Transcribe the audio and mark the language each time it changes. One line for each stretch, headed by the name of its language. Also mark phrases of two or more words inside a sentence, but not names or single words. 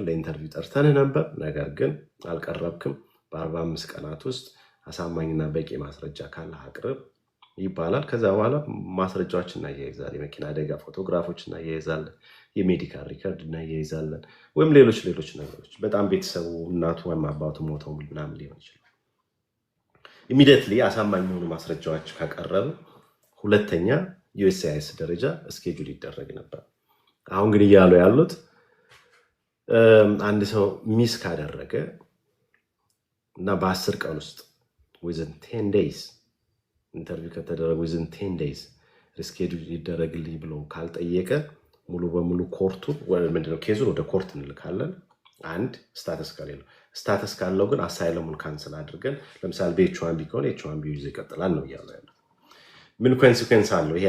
Amharic: ለኢንተርቪው ጠርተንህ ነበር፣ ነገር ግን አልቀረብክም። በ45 ቀናት ውስጥ አሳማኝና በቂ ማስረጃ ካለ አቅርብ ይባላል። ከዛ በኋላ ማስረጃዎች እናያይዛለን። የመኪና አደጋ ፎቶግራፎች እናያይዛለን።
English: medical record
Amharic: እናያይዛለን። ወይም ሌሎች ነገሮች በጣም ቤተሰቡ እናቱ ወይም አባቱ ሞተው ምናምን ሊሆን ይችላል። ኢሚዲየትሊ አሳማኝ የሆኑ ማስረጃዎች ካቀረበ ሁለተኛ ዩኤስሲአይኤስ ደረጃ እስኬጁል ይደረግ ነበር። አሁን ግን እያሉ ያሉት አንድ ሰው ሚስ ካደረገ እና በ10 ቀን ውስጥ
English: within 10 days
Amharic: ኢንተርቪው ከተደረገ
English: within 10 days
Amharic: ሪስኬጁል ይደረግልኝ ብሎ ካልጠየቀ ሙሉ በሙሉ ኮርቱን ምንድነው ኬዙን ወደ ኮርት እንልካለን። አንድ ስታተስ ካለው ግን አሳይለሙን ካንስል አድርገን ለምሳሌ በኤች1ቢ ከሆነ ኤች1ቢ ይዞ ይቀጥላል ነው እያሉ ያለው። ምን ኮንሲኩዌንስ አለው ይሄ?